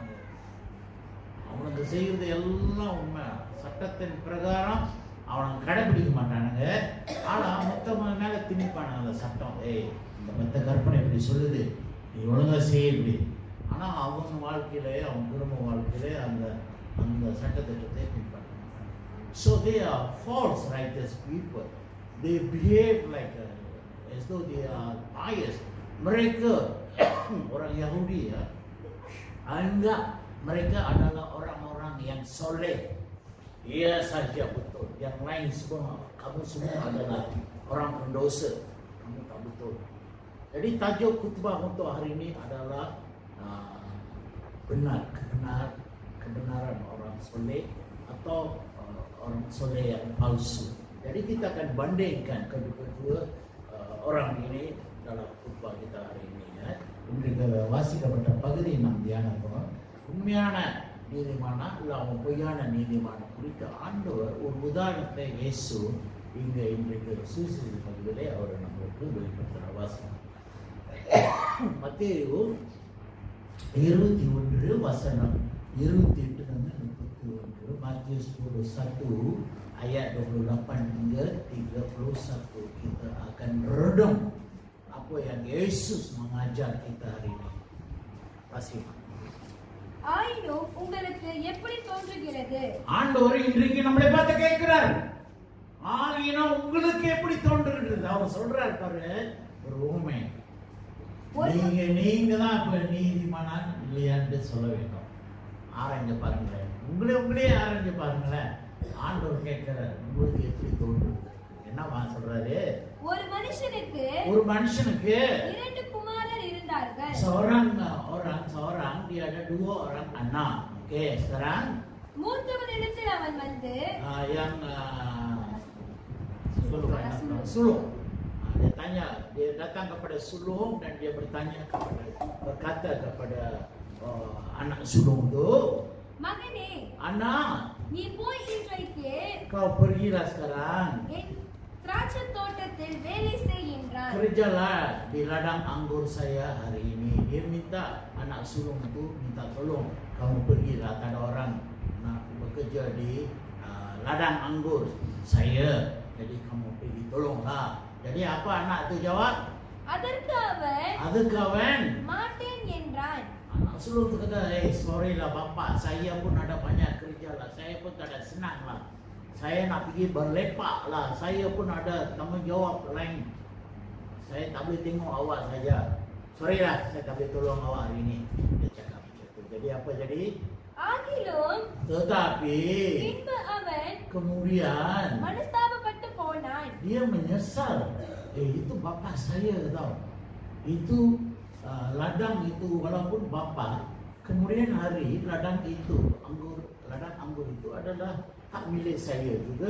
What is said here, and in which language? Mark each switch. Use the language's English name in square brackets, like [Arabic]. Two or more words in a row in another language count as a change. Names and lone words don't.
[Tamil] அவனுக்கு செய்கிறது எல்லாம் உண்மை, சட்டத்தின் பிரகாரம் அவனுக்கு கடைபிடிக்க மாட்டானுங்க. ஆனால் மொத்தமாக மேலே திணிப்பானுங்க அந்த சட்டம். இந்த மொத்த கற்பனை இப்படி சொல்லுது, நீ ஒழுங்காக செய்ய இப்படி. ஆனால் அவங்க வாழ்க்கையிலே, அவங்க குடும்ப வாழ்க்கையிலே அந்த அந்த சட்டத்திட்டத்தை திணிப்பாங்க. [English] So they are false righteous people. They behave like as though they are pious. [Malay] Mereka orang Yahudi ya, anggap mereka adalah orang-orang yang soleh. Ia saja betul. Yang lain semua, kamu semua adalah orang pendosa. Kamu tak betul. Jadi tajuk khutbah untuk hari ini adalah kebenaran orang soleh atau orang soleh yang palsu. Jadi kita akan bandingkan kedua-dua orang ini dalam khutbah kita hari ini ya. [Tamil] இன்றைக்கு வாசிக்கப்பட்ட பகுதி நாம் தியானம் பண்ணோம். உண்மையான நீதிமான இல்லாமல் பொய்யான நீதிமான குறித்த ஆண்டவர் ஒரு உதாரணத்தை இயேசு இன்றைக்கு சுவிசேஷ பகுதியிலே அவர் நம்மளுக்கு வெளிப்படுத்துகிற வாசகம். மத்தேயு 21 வசனம் 28 [Malay] dan 31, Matius 21 ayat 28 hingga 31. Kita akan redam apa yang Yesus mengajar kita hari ini. Pasti. [Tamil] ஆயினும் உங்களுக்கு எப்படி தோன்றுகிறது? ஆண்டவர் இன்றைக்கு நம்மளை பார்த்து கேட்கிறார். ஆயினும் உங்களுக்கு எப்படி தோன்றுகிறது? அவர் சொல்றார் பாரு ஒரு உண்மை. நீங்க தான் இப்ப நீதிமானா இல்லையான்னு சொல்ல வேண்டும். ஆராய்ஞ்சு பாருங்களேன், உங்களே ஆராய்ஞ்சு பாருங்களேன். ஆண்டவர் கேட்கிறார், உங்களுக்கு எப்படி தோன்றுகிறது? என்னவா சொல்றாரு? ஒரு மனுஷனுக்கு 2 குமாரர் இருந்தார்கள். [Malay] seorang dia ada 2 orang anak. Oke, sekarang [Tamil] மூத்தவனிடத்தில் அவன் வந்து [Malay] yang sulung. Dia datang kepada sulung dan dia berkata kepada anak sulung itu, [Tamil] மகனே, [Malay] anak, [Tamil] நீ போய் இன்றைக்கு [Malay] kau pergilah sekarang [Tamil] என் திராட்சை தோட்டத்தில் வேலை செய் என்றார். [Malay] Kerjalah di ladang anggur saya hari ini. Dia minta, anak sulung itu minta tolong, kamu pergilah, tak ada orang nak bekerja di ladang anggur saya, jadi kamu pergi tolonglah. Jadi apa anak itu jawab? Adakah அவன் [Tamil] மாட்டேன் என்றான். [Malay] Anak sulung itu kata, sorry lah bapak, saya pun ada banyak kerja lah, saya pun tak ada senang lah, saya nak pergi berlepak lah, saya pun ada tanggungjawab lain, saya tak boleh tengok awak saja, sorry lah, saya tak boleh tolong awak hari ini. Dia cakap begitu. Jadi apa jadi? [Tamil] ஆகிலும் [Malay] Tetapi [Tamil] பின்பு அவன் [Malay] kemudian [Tamil] மனஸ்தாபப்பட்டு போனான். [Malay] dia menyesal. Itu bapak saya tau. Itu ladang itu, walaupun bapak kemudian hari ladang anggur itu adalah hak milik saya juga.